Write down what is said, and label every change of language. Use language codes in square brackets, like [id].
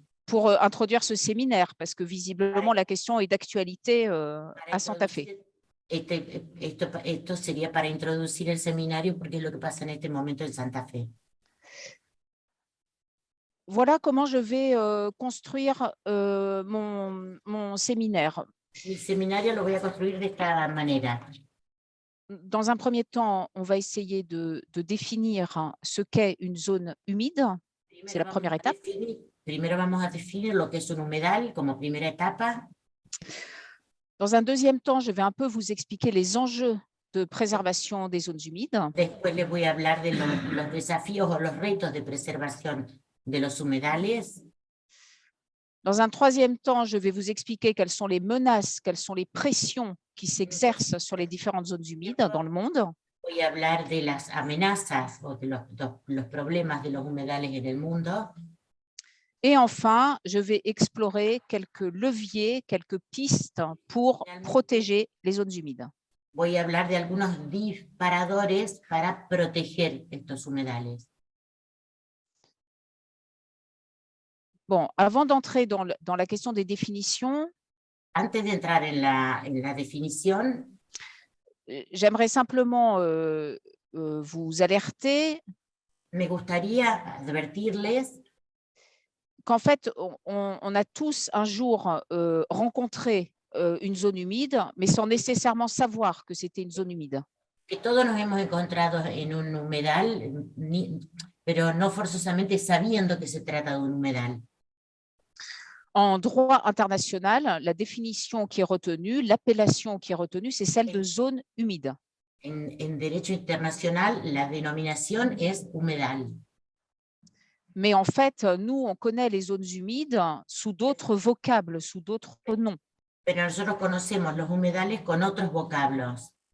[fr] pour introduire ce séminaire, parce que visiblement la question est d'actualité à Santa Fe. [es] Esto sería para introducir el seminario porque es lo que pasa en este momento en Santa Fe. [fr] Voilà comment je vais construire mon séminaire. [es] Mi seminario lo voy a construir de esta manera. [fr] Dans un premier temps, on va essayer de définir ce qu'est une zone humide. C'est la première étape. [es] Primero vamos a definir lo que es un humedal como primera etapa. [fr] Dans un deuxième temps, je vais un peu vous expliquer les enjeux de préservation des zones humides. [es] Después les voy a hablar de los desafíos o los retos de preservación de los humedales. [fr] Dans un troisième temps, je vais vous expliquer quelles sont les menaces, quelles sont les pressions qui s'exercent sur les différentes zones humides dans le monde. [es] Voy a hablar de las amenazas o de los problemas de los humedales en el mundo. [fr] Et enfin, je vais explorer quelques leviers, quelques pistes pour protéger les zones humides. [es] Voy a hablar de algunos disparadores para proteger estos humedales. [fr] Bon, avant d'entrer dans la question des définitions, [es] Antes de entrar en la definición, [fr] j'aimerais simplement vous alerter [es] me gustaría advertirles [fr] qu'en fait, on a tous un jour rencontré une zone humide, mais sans nécessairement savoir que c'était une zone humide. [es] que todos nos hemos encontrado en un humedal, pero no forzosamente sabiendo que se trata de un humedal. [fr] En droit international, la définition qui est retenue, l'appellation qui est retenue, c'est celle de zone humide. [es] En derecho internacional, la denominación es humedal. [fr] Mais en fait, nous, on connaît les zones humides sous d'autres vocables, sous d'autres noms. [es] Pero nosotros conocemos los humedales con otros vocablos.